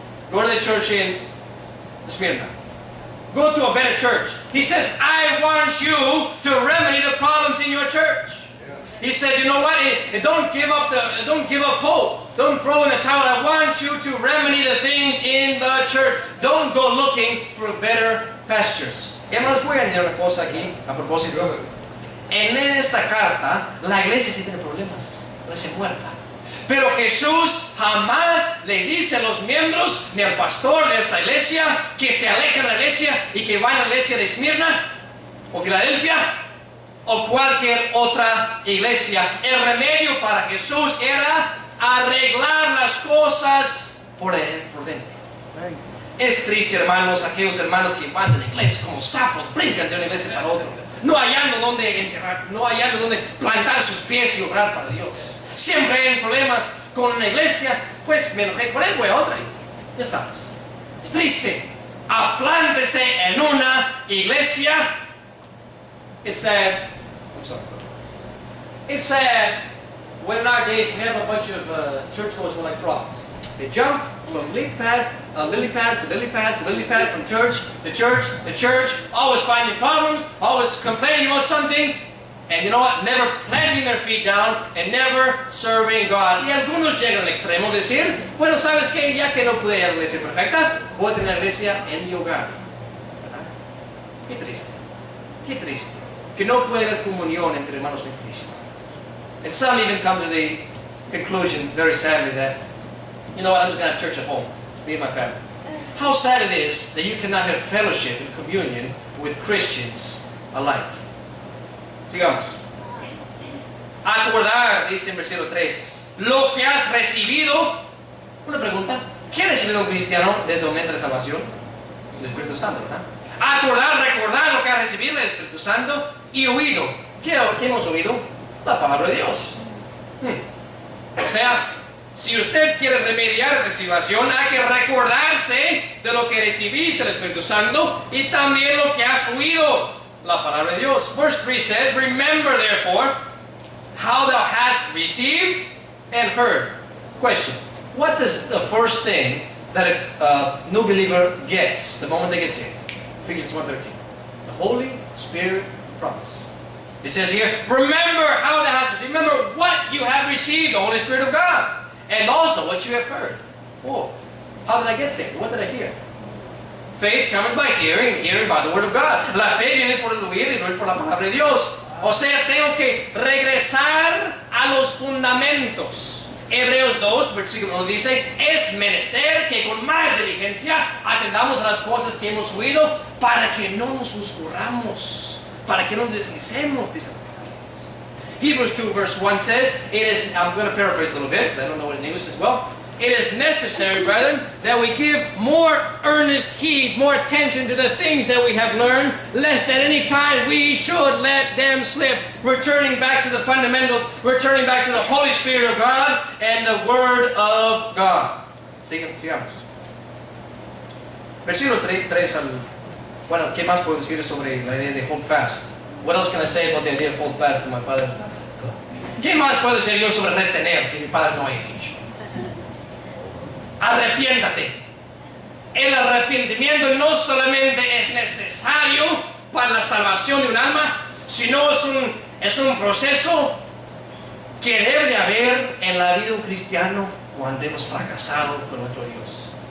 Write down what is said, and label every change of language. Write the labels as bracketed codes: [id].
[en] Go to the church in Smyrna. Go to a better church. He says, I want you to remedy the problems in your church. Yeah. He said, you know what? Don't give up hope. Don't throw in the towel. I want you to remedy the things in the church. Don't go looking for better pastures. [es] Hermanos, voy a añadir una cosa aquí a propósito. [en] Good. [es] En esta carta, la iglesia sí tiene problemas. La iglesia muerta. Pero Jesús jamás le dice a los miembros ni al pastor de esta iglesia que se alejen de la iglesia y que vayan a la iglesia de Esmirna o Filadelfia o cualquier otra iglesia. El remedio para Jesús era arreglar las cosas por dentro. Es triste, hermanos, aquellos hermanos que van a la iglesia como sapos, brincan de una iglesia para otra, no hallando dónde enterrar, no hallando dónde plantar sus pies y obrar para Dios. Siempre hay problemas con una iglesia, pues me enojé con él, voy a otra. Ya sabes, es triste. Aplántese en una iglesia. [en] It's sad. I'm sorry. It's sad when nowadays we have a bunch of churchgoers who are like frogs. They jump from lily pad to lily pad to lily pad, from church to church to church, always finding problems, always complaining about something, and you know what? Never planting their feet down and never serving God. [es] Y algunos llegan al extremo de decir, bueno, ¿sabes qué? Ya que no pude ir a la iglesia perfecta, voy a tener la iglesia en mi hogar. ¿Verdad? Qué triste. Qué triste. Que no puede haber comunión entre hermanos en Cristo. [en] And some even come to the conclusion, very sadly, that you know what, I'm just going to have church at home, me and my family. How sad it is that you cannot have fellowship and communion with Christians alike. [es] Sigamos. Acordar, dice en versículo 3, lo que has recibido. Una pregunta, ¿qué ha recibido un cristiano desde el momento de salvación? El Espíritu Santo, ¿verdad? Acordar, recordar lo que ha recibido el Espíritu Santo y oído. ¿Qué hemos oído? La palabra de Dios. O sea, si usted quiere remediar la situación, hay que recordarse de lo que recibiste del Espíritu Santo y también lo que has oído, la palabra de Dios. [en] Verse 3 said, remember therefore how thou hast received and heard. Question, what is the first thing that a new believer gets the moment they get saved? Ephesians 1:13. The Holy Spirit promise. It says here, remember how thou hast, remember what you have received, the Holy Spirit of God. And also what you have heard. Oh, how did I get saved? What did I hear? Faith coming by hearing, hearing by the word of God. [es] La fe viene por el oír y no por la palabra de Dios. O sea, tengo que regresar a los fundamentos. Hebreos 2, versículo 1 dice, es menester que con más diligencia atendamos a las cosas que hemos oído para que no nos oscurramos, para que no nos deslicemos, dice. [en] Hebrews 2 verse 1 says, it is, I'm going to paraphrase a little bit, because I don't know what in English as well. It is necessary, brethren, that we give more earnest heed, more attention to the things that we have learned, lest at any time we should let them slip, returning back to the fundamentals, returning back to the Holy Spirit of God and the Word of God. [es] Sigamos. Versículo 3 al... Bueno, ¿qué más puedo decir sobre la idea de hold fast? [en] What else can I say about the idea of hold fast that my father has not said? [es] ¿Qué más puedo decir yo sobre retener que mi padre no haya dicho? Arrepiéntate. El arrepentimiento no solamente es necesario para la salvación de un alma, sino es un proceso que debe de haber en la vida de un cristiano cuando hemos fracasado con nuestro Dios.